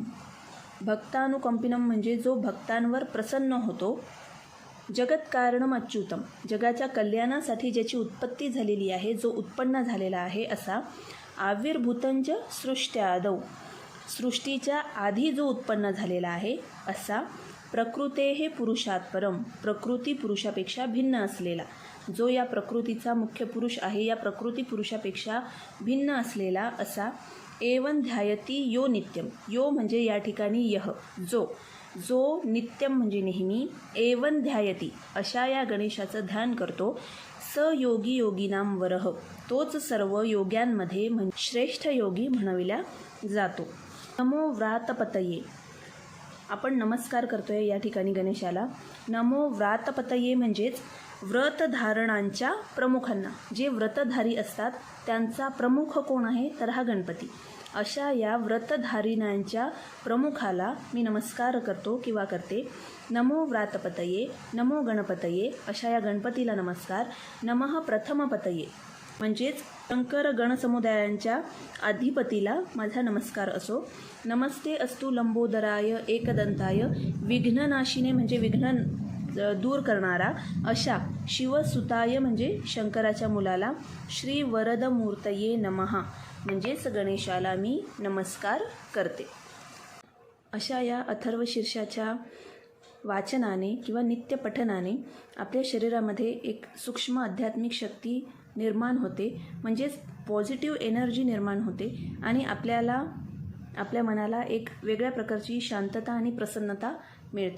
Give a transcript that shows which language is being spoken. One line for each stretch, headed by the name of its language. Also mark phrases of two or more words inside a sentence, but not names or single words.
Marathi: भक्तानुकंपिनम म्हणजे जो भक्तांवर प्रसन्न होतो.
Sanskrit: जगत्कारणम अच्युतम
Marathi: जगाच्या कल्याणासाठी ज्याची उत्पत्ती झालेली आहे जो उत्पन्न झालेला आहे असा.
Sanskrit: आविर्भूतंच सृष्ट्यादौ
Marathi: सृष्टीच्या आधी जो उत्पन्न झालेला आहे असा.
Sanskrit: प्रकृतेः पुरुषात परम
Marathi: प्रकृती पुरुषापेक्षा भिन्न असलेला. जो या प्रकृतीचा मुख्य पुरुष आहे या प्रकृती पुरुषापेक्षा भिन्न असलेला असा.
Sanskrit: एवं ध्यायती यो नित्यम.
Marathi: यो म्हणजे या ठिकाणी यह जो नित्यम म्हणजे नेहमी.
Sanskrit: एवं ध्यायती
Marathi: अशा या गणेशाचं ध्यान करतो.
Sanskrit: स योगी योगीनाम वरह
Marathi: तोच सर्व योग्यांमध्ये श्रेष्ठ योगी म्हणविला जातो.
Sanskrit: नमो व्रातपतये
Marathi: आपण नमस्कार करतोय या ठिकाणी गणेशाला.
Sanskrit: नमो व्रातपतये
Marathi: म्हणजेच व्रतधारणांच्या प्रमुखांना. जे व्रतधारी असतात त्यांचा प्रमुख कोण आहे तर हा गणपती. अशा या व्रतधारिणांच्या प्रमुखाला मी नमस्कार करतो किंवा करते.
Sanskrit: नमो व्रातपतये नमो गणपतये
Marathi: अशा या गणपतीला नमस्कार.
Sanskrit: नमः प्रथमपतये
Marathi: म्हणजेच शंकर गणसमुदायांच्या अधिपतीला माझा नमस्कार असो.
Sanskrit: नमस्ते अस्तु लंबोदराय एकदंताय विघ्ननाशिने
Marathi: म्हणजे विघ्न दूर करणारा अशा. शिवसुताय म्हणजे शंकराच्या मुलाला.
Sanskrit: श्री वरदमूर्तये नमः
Marathi: म्हणजेच गणेशाला मी नमस्कार करते. अशा या अथर्व शीर्षाच्या वाचनाने किंवा नित्यपठनाने आपल्या शरीरामध्ये एक सूक्ष्म आध्यात्मिक शक्ती निर्माण होते, म्हणजेच
English: positive energy
Marathi: निर्माण होते आणि आपल्या मनाला एक वेगळ्या प्रकारची शांतता आणि प्रसन्नता मिळते.